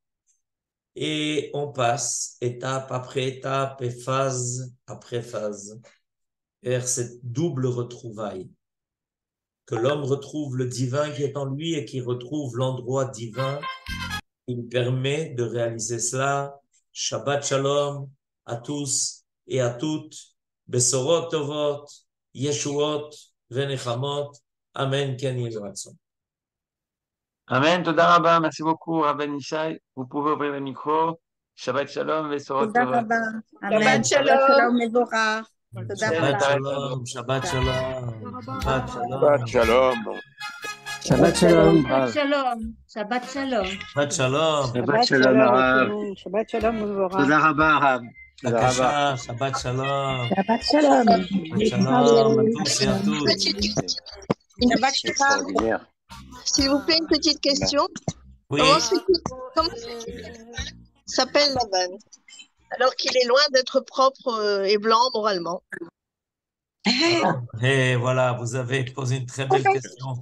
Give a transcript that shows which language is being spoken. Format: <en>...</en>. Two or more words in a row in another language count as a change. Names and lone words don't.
<fr>Et on passe étape après étape et phase après phase vers cette double retrouvaille. Que l'homme retrouve le divin qui est en lui et qui retrouve l'endroit divin. Il permet de réaliser cela.</fr> <he>שבת שלום</he> <fr>à tous et à toutes.</fr> <he>בשורות טובות, ישועות, ונחמות. אמן. כן יהי רצון. אמן, תודה רבה,</he> <fr>merci beaucoup, Rabbi Ishai. Vous pouvez ouvrir le micro.</fr> <he>שבת שלום, בשורות תודה Tovot. רבה. אמן. שבת שלום מבורך. תודה Shabbat רבה. שלום, שבת שלום, שבת Shabbat Shalom. Shalom. שבת שלום. שבת שלום. שבת שלום. שבת שלום. שבת שלום, הרב. שבת שלום מבורך. תודה רבה, הרב. תודה רבה. בבקשה, שבת שלום. שבת שלום. שבת שלום</he> <fr>à tous et à toutes.</fr> <he>שבת שלום.</he> <fr>Extraordinaire. S'il vous plaît, une petite question. Oui, Comment s'appelle Laban alors qu'il est loin d'être propre et blanc moralement? et voilà, vous avez posé une très belle question.</fr>